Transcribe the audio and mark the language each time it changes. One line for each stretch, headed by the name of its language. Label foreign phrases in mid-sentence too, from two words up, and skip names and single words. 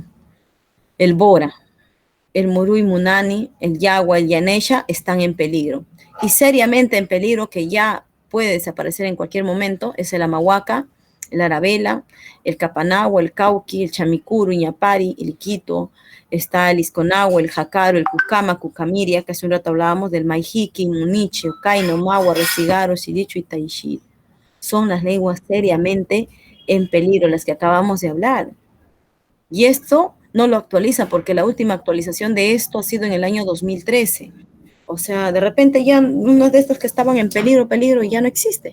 Spanish: El bora, el murui munani, el yagua, el yanesha están en peligro. Y seriamente en peligro, que ya puede desaparecer en cualquier momento, es el amahuaca, el arabela, el capanagua, el cauqui, el chamicuru, iñapari, el quito, está el isconagua, el jacaro, el cucama, cucamiria, que hace un rato hablábamos del maijiqui, muniche, ocaino, magua, resigaro, silicho y taishir. Son las lenguas seriamente en peligro, las que acabamos de hablar. Y esto no lo actualiza porque la última actualización de esto ha sido en el año 2013. O sea, de repente ya uno de estos que estaban en peligro, y ya no existe.